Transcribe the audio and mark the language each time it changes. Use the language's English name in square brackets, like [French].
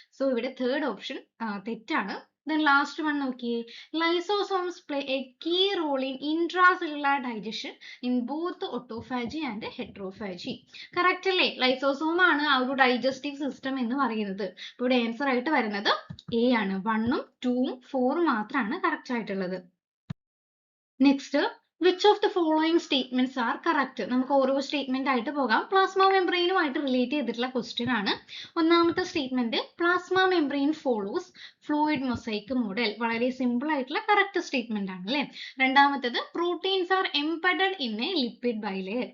[Malayalam] So ഇവിടെ third option തെറ്റാണ്. [English] then last one നോക്കിയേ, lysosomes play a key role in intracellular digestion in both autophagy and heterophagy. [Malayalam] Correct അല്ലേ? Lysosome ആണ് ആ ഒരു ഡൈജസ്റ്റീവ് സിസ്റ്റം എന്ന് പറയുന്നത്. ഇവിടെ ആൻസർ ആയിട്ട് വരുന്നത് എ ആണ്. 1ഉം 2ഉം 4ഉം മാത്രമാണ് കറക്റ്റ് ആയിട്ടുള്ളത്. [English] Next, which of the following statements are correct? [Malayalam] നമുക്ക് ഓരോ സ്റ്റേറ്റ്മെന്റ് ആയിട്ട് പോകാം. പ്ലാസ്മ മെംബ്രെയിനുമായിട്ട് റിലേറ്റ് ചെയ്തിട്ടുള്ള ക്വസ്റ്റ്യൻ ആണ്. ഒന്നാമത്തെ statement, [English] Plasma membrane follows fluid mosaic model. [Malayalam] വളരെ സിമ്പിൾ ആയിട്ടുള്ള കറക്റ്റ് സ്റ്റേറ്റ്മെന്റ് ആണ് അല്ലേ? രണ്ടാമത്തേത്, [English] Proteins are embedded in a lipid bilayer.